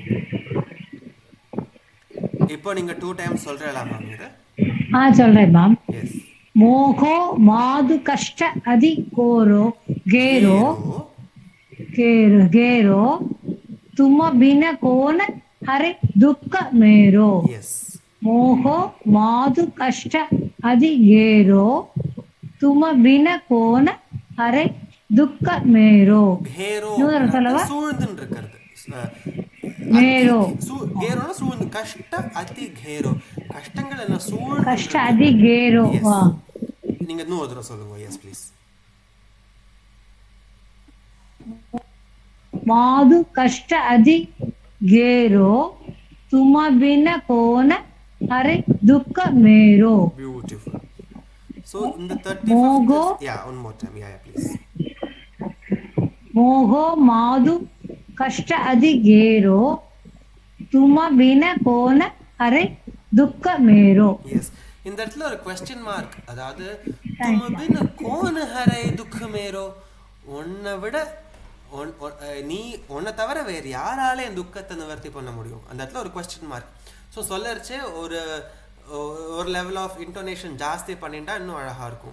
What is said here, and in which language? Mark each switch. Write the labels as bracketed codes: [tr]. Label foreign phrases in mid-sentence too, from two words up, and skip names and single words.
[ta] இப்போ நீங்க 2 டைம்ஸ் சொல்றீங்களா மேம் இது? சொல்றேன் மேம். எஸ். [hi] मोको माधु कष्ट अति घोरो घेरो घेरो घेरो கேரோ तुम बिन कौन हरे दुख मेरो. [ta] எஸ். [hi] मोहो माधु कष्ट अधि घेरो तुम बिन कौन हरे दुख मेरो. [ta] घेरो சூழ்ந்துன்னு இருக்கிறது. [hi] मेरो [ta] घेरोனா சூழ்ந்து [hi] कष्ट अधि घेरो [ta] கஷ்டங்கள் என்ன சூழ்ந்து [hi] कष्ट अधि घेरो. [ta] நீங்க இன்னும் ஒரு தடவை சொல்லுங்க. [en] yes please. [hi] माधु कष्ट अधि घेरो तुम बिन कौन हरे दुख मेरो. [en] Beautiful. So in the 35th yeah one more time yeah please. [hi] मोहो माधु कष्ट अधि घेरो तुम बिन कौन हरे दुख मेरो. [ta] Yes. இந்த இடத்துல ஒரு [en] question mark [ta] அதாவது [hi] तुम बिन कौन हरे दुख मेरो [ta] உன்னை விட நீ உன்னை தவிர வேறு யாரால என் துக்கத்தை நிவர்த்தி பண்ண முடியும் அந்த இடத்துல ஒரு [en] question mark. [ta] ஸோ சொல்லறச்சே ஒரு [en] level of intonation [ta] ஜாஸ்தி பண்ணிட்டா இன்னும் அழகா இருக்கும்.